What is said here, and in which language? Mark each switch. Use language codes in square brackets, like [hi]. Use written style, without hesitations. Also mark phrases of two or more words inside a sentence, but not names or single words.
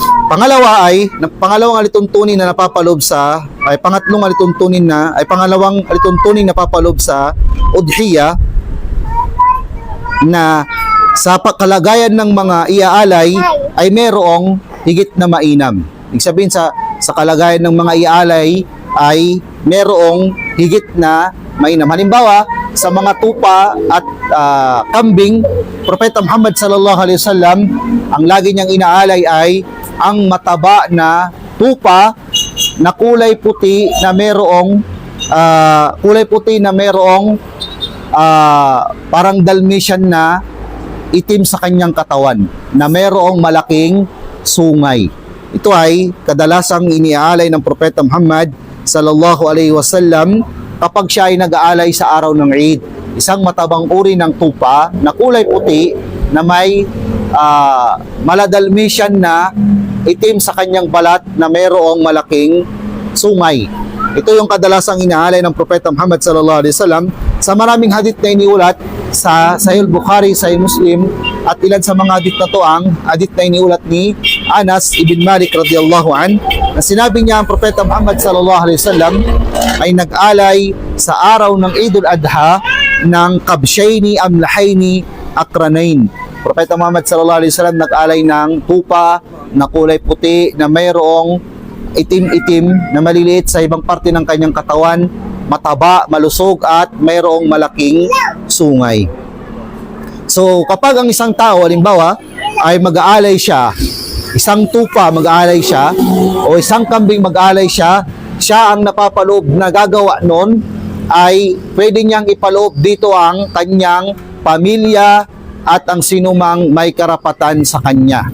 [tl] Pangalawa ay pangalawang alituntunin na napapaloob sa pangalawang alituntunin na napapaloob sa udhiya na sa kalagayan ng mga iaalay ay merong higit na mainam. Ibig sabihin sa kalagayan ng mga iaalay ay merong higit na mainam. Halimbawa, sa mga tupa at kambing, Propeta Muhammad [ar] صلى الله عليه وسلم, [tl] ang lagi niyang inaalay ay ang mataba na tupa na kulay puti na merong parang Dalmatian na itim sa kanyang katawan na merong malaking sungay. Ito ay kadalasang iniaalay ng Propeta Muhammad [ar] صلى الله عليه وسلم [tl] kapag siya ay nag-aalay sa araw ng Eid. Isang matabang uri ng tupa na kulay puti na may maladalmatian na itim sa kanyang balat na mayroong malaking sungay. Ito yung kadalasang inaalay ng Propeta Muhammad [ar] صلى الله عليه وسلم [tl] sa maraming hadith na iniulat sa Sahih Bukhari, Sahih Muslim, at ilan sa mga hadith na to ang hadith na iniulat ni Anas ibn Malik [ar] رضي الله عنه, [tl] na sinabi niya ang Propeta Muhammad [ar] صلى الله عليه وسلم [tl] ay nag-alay sa araw ng Eidul Adha ng [ar] كبشين أملحين أقرنين. [tl] Propeta Muhammad [ar] صلى الله عليه وسلم [tl] nag-alay ng tupa na kulay puti na mayroong itim-itim na maliliit sa ibang parte ng kanyang katawan, mataba, malusog at mayroong malaking sungay. So kapag ang isang tao, halimbawa, ay mag-aalay siya, isang tupa mag-aalay siya o isang kambing mag-aalay siya, siya ang napapaloob na gagawa nun ay pwede niyang ipaloob dito ang kanyang pamilya at ang sinumang may karapatan sa kanya.